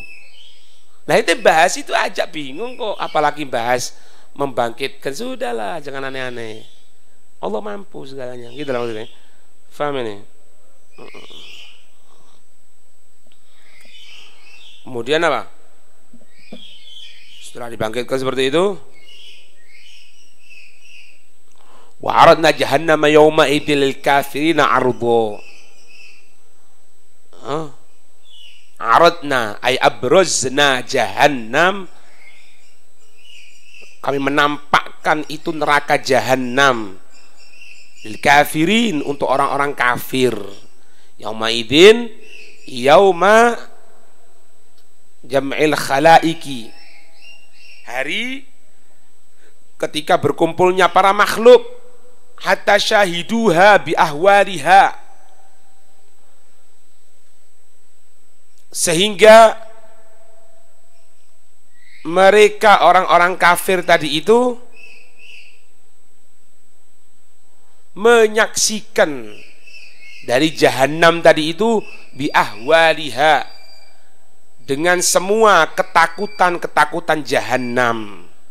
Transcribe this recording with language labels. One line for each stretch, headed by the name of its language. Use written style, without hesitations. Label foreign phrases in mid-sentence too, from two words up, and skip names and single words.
Indonesian: Nah itu bahas itu aja bingung kok, apalagi bahas membangkitkan. Sudahlah, jangan aneh-aneh. Allah mampu segalanya. Gitu lah maksudnya. Faham ini? Kemudian apa? Setelah dibangkitkan seperti itu,
Arabic: وعرضنا جهنم يومئذ للكافرين عرضا. عرضنا أي أبرزنا جهنم,
Indonesian: kami menampakkan itu neraka jahannam
Arabic: للكافرين,
Indonesian: untuk orang-orang kafir.
Arabic: يومئذ يوم جمع الخلائق,
Indonesian: hari ketika berkumpulnya para makhluk,
Arabic: حتى شاهدوها بأهوالها,
Indonesian: sehingga mereka orang-orang kafir tadi itu menyaksikan dari jahanam tadi itu
Arabic: بأهوالها,
Indonesian: dengan semua ketakutan-ketakutan jahanam.